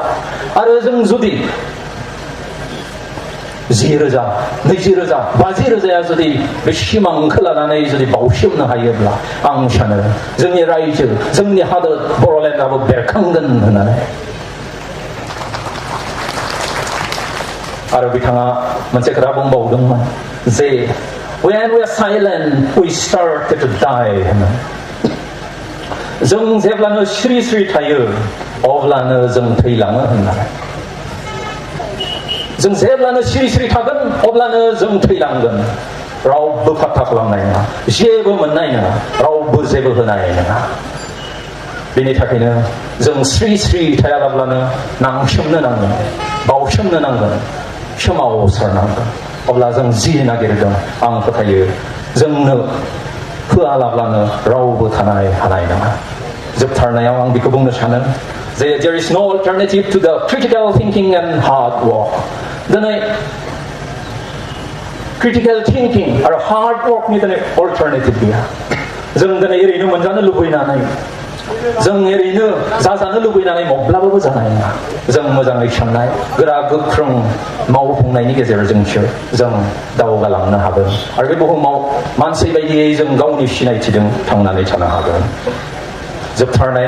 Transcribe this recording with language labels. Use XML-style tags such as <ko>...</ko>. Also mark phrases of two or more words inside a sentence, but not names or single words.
<brx>आरो जों जुदि 10,000, 20,000, 50,000 जुदि बे सिमांखौ लानानै जुदि बावसोमनो हायोब्ला आं सानो जोंनि रायजो, जोंनि हादोर बर'लेण्डआबो बेरखांगोन होननानै। आरो बिथाङा मोनसे खोथा बुंबावदोंमोन जे</brx> <en>when we are silent we started to die</en> <brx>होननानै। जों जेब्लानो सिरि सिरि थायो अब्लानो जों थैलाङो होननानै। जों जेब्लानो सिरि सिरि थागोन अब्लानो जों थैलांगोन। रावबो फात्ता खालामनाय नङा, जेबो मोननाय नङा, रावबो जेबो होनाय नङा। बेनि थाखायनो जों स्रि स्रि थायालाब्लानो नांसोमनो नांगोन, बावसोमनो नांगोन, सोमावसारनांगोन। अब्ला जों जि नागिरदों आं फोथायो जोंनो होआलाब्लानो रावबो थानाय हानाय नङा। जोबथारनायाव आं बेखौ बुंनो सानो जे</brx> <en>there is no alternative to the critical thinking and hard work.</en> <brx>दिनै</brx> <en>critical thinking</en> <brx>आरो</brx> <en>hard work</en> <brx>नि दिनै alternative गैया। जों दिनै ओरैनो मोनजानो लुबैनानै, जों ओरैनो जाजानो लुबैनानै माब्लाबाबो जानाय नङा। जों मोजाङै साननाय, गोरा गोख्रों मावफुंनायनि गेजेरजोंसो जों दावगालांनो हागोन। आरो बे बुहुमाव मानसि बायदियै जों गावनि सिनायथिजों थांनानै थानो हागोन।</brx>